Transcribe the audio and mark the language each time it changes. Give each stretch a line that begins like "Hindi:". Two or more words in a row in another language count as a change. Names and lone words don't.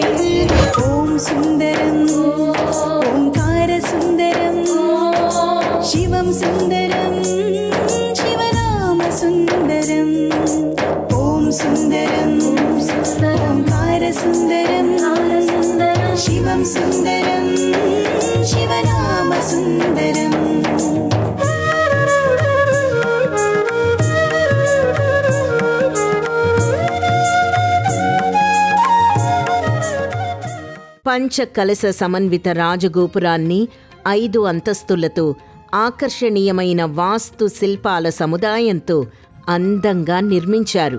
Sanskrit: ओम सुंदरम ओंकार सुंदरम शिवम सुंदरम शिवनाम सुंदरम, सुंदरम ओंकार सुंदरम शिवं सुन्दरं शिवनाम सुन्दरम्
Telugu: పంచకలశ సమన్విత రాజగోపురాన్ని 5 అంతస్తులతో ఆకర్షణీయమైన వాస్తు శిల్పాల సముదాయంతో అందంగా నిర్మించారు.